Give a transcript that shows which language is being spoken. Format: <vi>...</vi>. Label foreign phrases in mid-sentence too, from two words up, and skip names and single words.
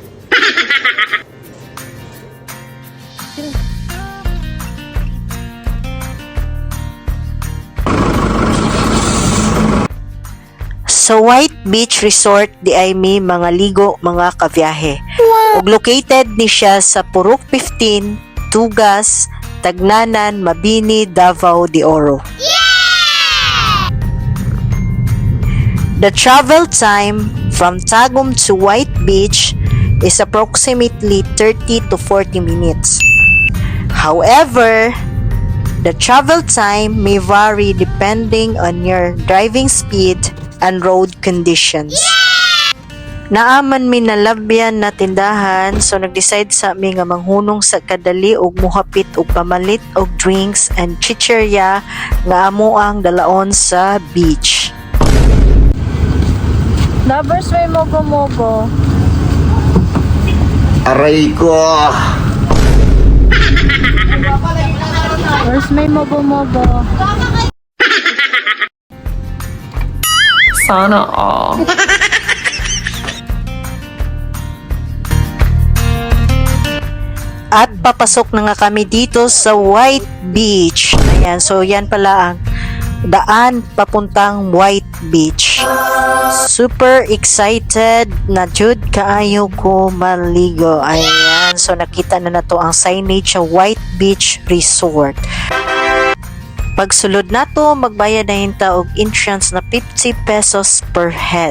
<ceb>Sa White Beach Resort di ay may mga ligo mga kabiyahe. Wow. Ug located ni siya sa Purok 15, Tugas, Tagnanan, Mabini, Davao de Oro.</ceb> <en>Yeah! The travel time from Tagum to White Beach is approximately 30 to 40 minutes. However, the travel time may vary depending on your driving speed and road conditions. Yeah!</en> <ceb>Naaman mi nalabyan na tindahan, so nag-decide sa mi nga manghunong sa kadali og muhapit og pamalit og</ceb> <en>drinks and</en> <ceb>chicherya nga amo ang dalaon sa beach. Lovers, may mogo-mogo. Aray ko! Lovers, may mogo-mogo.</ceb> <tl>Sana all. At papasok na nga kami dito sa White Beach. Ayan, so yan pala ang daan papuntang White Beach.</tl> <ceb>Super excited na jud kaayo ko maligo. Ayan, so nakita na to ang signage sa White Beach Resort. Pagsulod nato, magbayad na hinta og entrance na 50 pesos</ceb> <en>per head.</en>